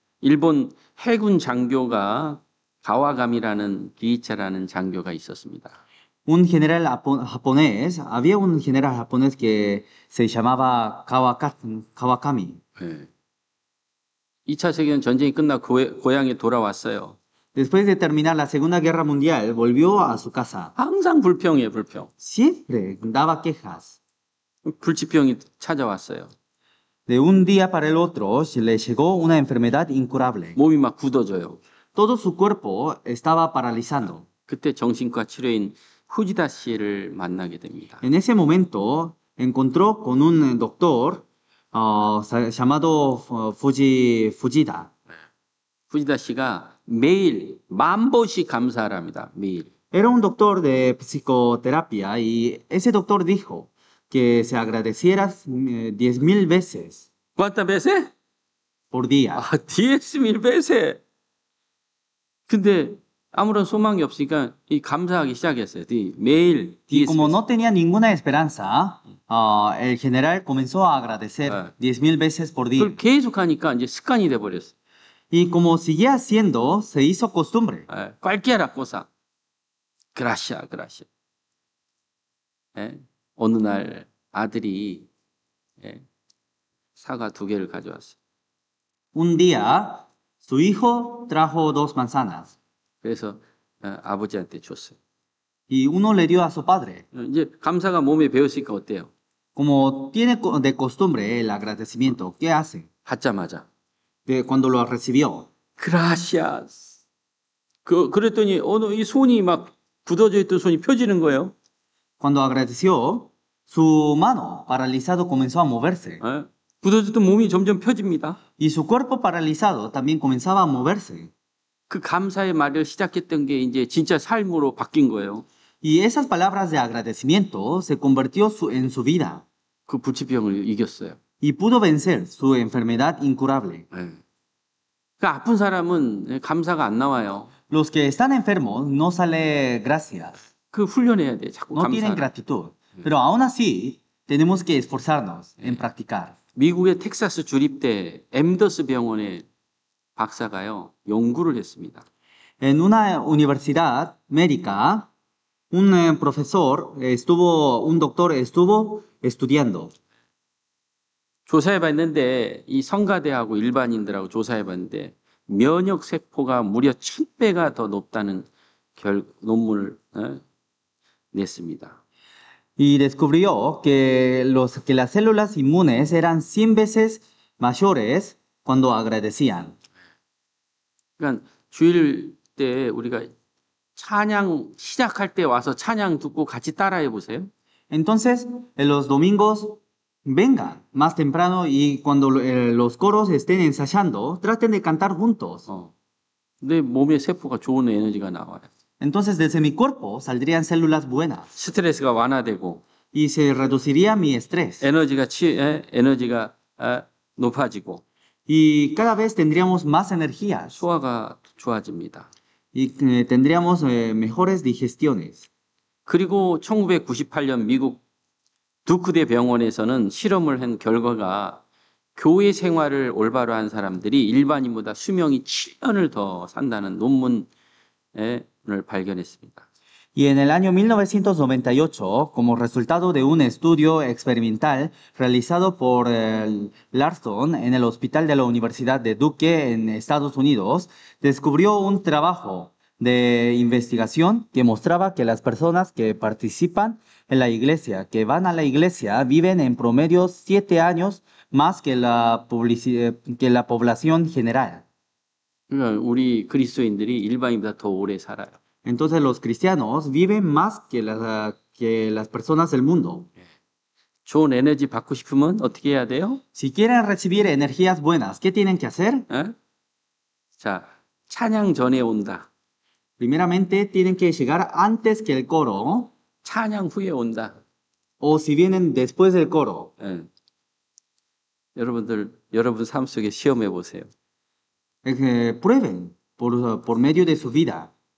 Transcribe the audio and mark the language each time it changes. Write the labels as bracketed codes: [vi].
[ko] 일본 해군 장교가 가와가미라는 기이차라는 장교가 있었습니다. [es] Un general japonés, había un general japonés que se llamaba Kawakami. [ko] 네. 2차 세계전 전쟁이 끝나 고향에 돌아왔어요. [es] Después de terminar la Segunda Guerra Mundial, volvió a su casa. [ko] 항상 불평이에요, 불평. [es] Siempre daba quejas. [ko] 불치병이 찾아왔어요. [es] De un día para el otro le llegó una enfermedad incurable. [ko] 몸이 막 굳어져요. [es] Todo su cuerpo estaba paralizando. [ko] 그때 정신과 치료인 후지다 씨를 만나게 됩니다. [es] En ese momento encontró con un doctor llamado Fujita. [ko] 후지다 씨가 매일 10,000번씩 감사를 합니다. 매일. [es] Era un doctor de psicoterapia y ese doctor dijo que se agradeciera 10,000 veces ¿Cuántas veces? por día. 10,000 veces. [ko] 근데 아무런 소망이 없으니까 이 감사하기 시작했어요. 매일 [es] Y 10,000 como no tenía ninguna esperanza, el general comenzó a agradecer Ah. 10,000 veces por día. [ko] 그걸 계속 하니까 이제 습관이 돼 버렸어요. [es] Y como seguía haciendo, se hizo costumbre. cualquiera cosa. Gracias, gracias. [ko] 어느 날 아들이 사과 2개를 가져왔어요. [es] Un día, su hijo trajo 2 manzanas [ko] 그래서 아버지한테 줬어요. [es] y uno le dio a su padre. [ko] 이제 감사가 몸에 배었으니까 어때요? [es] Como tiene de costumbre el agradecimiento, ¿qué hace? [ko] 받자마자 [es] Cuando lo recibió. gracias. [ko] 그랬더니 이 손이 막 굳어져 있던 손이 펴지는 거예요. [es] Cuando agradeció, su mano paralizado comenzó a moverse [ko] 굳어졌던 몸이 점점 펴집니다. [es] y su cuerpo paralizado también comenzaba a moverse. [ko] 그 감사의 말을 시작했던 게 이제 진짜 삶으로 바뀐 거예요. [es] Y esas palabras de agradecimiento se convirtió en su vida [ko] 그 불치병을 이겼어요. [es] y pudo vencer su enfermedad incurable. [ko] 그 아픈 사람은 감사가 안 나와요. [es] Los que están enfermos no sale gracias, [ko] 그 훈련해야 돼. 자꾸 [es] no tienen [ko] 감사를. [es] gratitud. Pero aún así, tenemos que esforzarnos en practicar. [ko] 미국의 텍사스 주립대 엠더스 병원의 박사가요 연구를 했습니다. [es] En una universidad médica, un doctor estuvo estudiando. [ko] 조사해봤는데 이 성가대하고 일반인들하고 조사해봤는데 면역 세포가 무려 1000배가 더 높다는 논문을 냈습니다. [es] Y descubrió que las células inmunes eran 100 veces mayores cuando agradecían. [ko] 그러니까 주일 때 우리가 찬양 시작할 때 와서 찬양 듣고 같이 따라해 보세요. [es] Entonces, en los domingos, vengan más temprano y cuando los coros estén ensayando, traten de cantar juntos. [ko] 내 몸의 세포가 좋은 에너지가 나와요. [es] Entonces desde mi cuerpo saldrían células buenas [ko] 스트레스가 완화되고 [es] y se reduciría mi estrés. [ko] 에너지가 높아지고 [es] Y cada vez tendríamos más energías [ko] 소화가 좋아집니다. [es] y tendríamos mejores digestiones. [ko] 그리고 1998년 미국 두크대 병원에서는 실험을 한 결과가 교회 생활을 올바로 한 사람들이 일반인보다 수명이 7년을 더 산다는 논문을 발견했습니다. [es] Y en el año 1998, como resultado de un estudio experimental realizado por Larsson en el hospital de la Universidad de Duke en Estados Unidos, descubrió un trabajo de investigación que mostraba que las personas que participan en la iglesia, que van a la iglesia, viven en promedio 7 años más que la población general. [ko] 그러니까 우리 그리스도인들이 일반인보다 더 오래 살아요. [es] Entonces los cristianos viven más que las personas del mundo. [ko] 좋은 에너지 받고 싶으면 어떻게 해야 돼요? [es] Si quieren recibir energías buenas, ¿qué tienen que hacer? [ko] 자, 찬양 전에 온다. [es] Primeramente tienen que llegar antes que el coro, [ko] 찬양 후에 온다. [es] o si vienen después del coro. [ko] 여러분 삶 속에 시험해 보세요. [es] Prueben por medio de su vida.